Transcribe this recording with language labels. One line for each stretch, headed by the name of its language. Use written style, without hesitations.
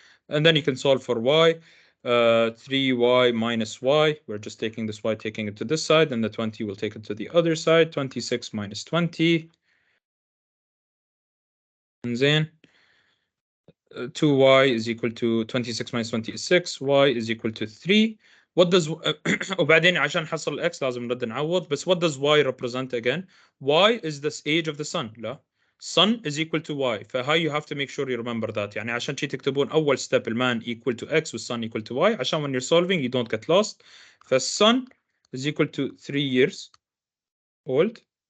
English: And then you can solve for y. 3y minus y, we're just taking this y, taking it to this side, and the 20 will take it to the other side. 26 minus 20. And then 2y is equal to 26 minus 20 is 6, y is equal to 3. What does
Arabic: وبعدين عشان نحصل x لازم نرد نعوض.
English: بس what does y represent again? Y is the age of the sun. لا, sun is equal to y. فهاي you have to make sure you remember that.
Arabic: يعني عشان شي تكتبون أول
English: step المان equal to x والsun equal to y عشان when you're solving you don't get lost. فالsun is equal to 3 years old.